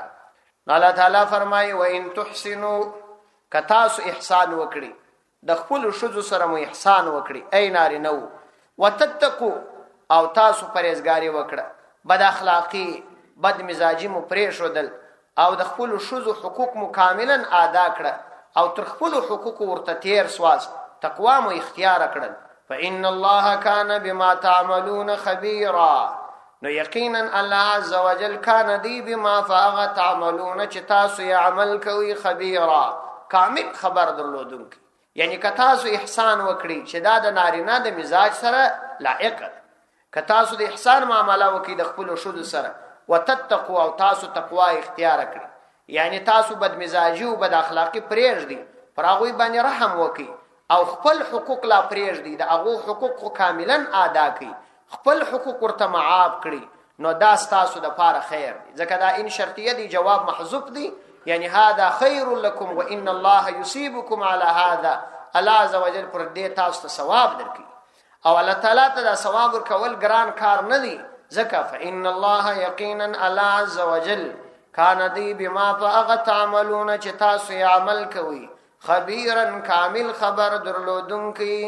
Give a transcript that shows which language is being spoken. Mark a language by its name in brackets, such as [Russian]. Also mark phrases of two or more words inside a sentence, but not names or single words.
[Pashto] الله تعالی فرمایي وان تحسنوا، کتاسو احسان وکړي، د خپل شذو سره مو احسان وکړي، ای نارینه، وتتقوا، او تاسو پرهیزګاری وکړه، بد اخلاقی بد مزاجی مو پرې شودل، او د خپل شذو حقوق مو کاملا ادا کړه، او تر خپل حقوق ورته تیر سواس، تقوا مو اختیار کړل. [Arabic] فإن الله كان بما تعملون خبيرا، [Pashto] نو یقینا [Arabic] الله عز وجل [Pashto] کان دی [Arabic] بما فاغ تعملون، [Pashto] چې تاسو یې عمل کوي، خبيرا کامل خبر درلودونکی. یعنی که تاسو احسان وکړي چې دا د نارینه د مزاج سره لائق ده، که تاسو د احسان معامله وکړي د خپل شذ سره، وتتقوا، او تاسو تقوا اختیار کړی، یعنی تاسو بد مزاجي او بد اخلاقی پرېږدي، پر هغوی باندې رحم وکړي، او خپل حقوق لا پرېږدي، د هغو حقوق کاملا ادا کړي، خپل حقوق ورته معاف کړي، نو دا ستاسو د پاره خیر دی. ځکه دا ان شرطیه دی، جواب محذوف دی، یعنی [Arabic] هذا خیر لكم وان الله يصيبكم على هذا، الله عز وجل [Pashto] پر دې تاسو ته ثواب درکړي، او الله تعالی ته دا ثواب ورکول ګران کار نه دی. ځکه [Arabic] فإن الله [Pashto] یقینا [Arabic] الله عز وجل [Pashto] کان دی [Arabic] بما فاغ تعملون، [Pashto] چې تاسو یې عمل کوي، خبيرا کامل خبر درلودونکی.